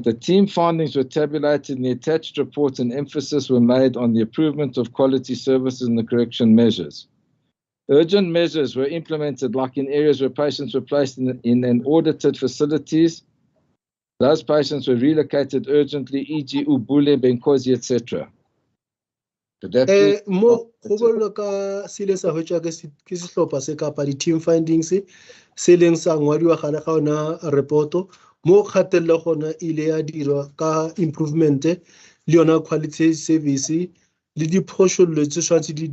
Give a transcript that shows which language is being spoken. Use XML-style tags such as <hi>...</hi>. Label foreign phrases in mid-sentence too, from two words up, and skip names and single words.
<en>The team findings were tabulated in the attached report and emphasis were made on the improvement of quality services and the correction measures. Urgent measures were implemented, like in areas where patients were placed in an audited facilities. Those patients were relocated urgently, e.g. Ubule, Benkosi, etc.</en> <nso>Mo go bolela ka sele sa hwetša ke sehlopha se kapa di-</nso> <en>team findings</en> <nso>se leng sa ngwadiwa gare ga ona repoto mo kgatelelo gona ile ya dirwa ka improvement le yona</nso> <en>quality service</en> <nso>le diphošollo tse tshwanetse di</nso>